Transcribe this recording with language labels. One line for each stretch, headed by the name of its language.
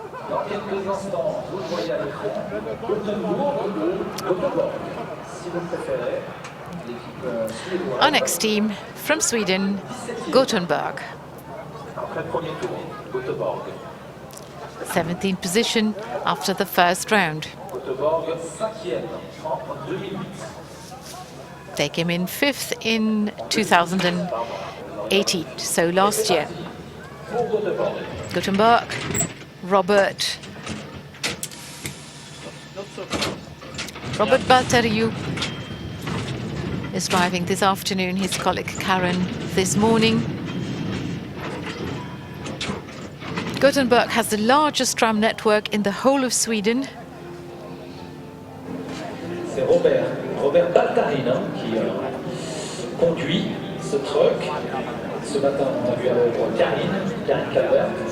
French: Dans quelques instants, vous le voyez à l'écran. Si vous préférez, l'équipe suédoise.
English: Our next team from Sweden, Gothenburg.
French: Après le premier tour, Göteborg.
English: 17th position after the first round.
French: Göteborg, 5e en 2008.
English: They came in 5th in 2018, so last year. Gothenburg, Robert Balteriu is driving this afternoon, his colleague Karen this morning. Gothenburg has the largest tram network in the whole of Sweden.
French: C'est Robert Baltarine qui conduit ce truck. Ce matin, on a vu avec Karine Calvert.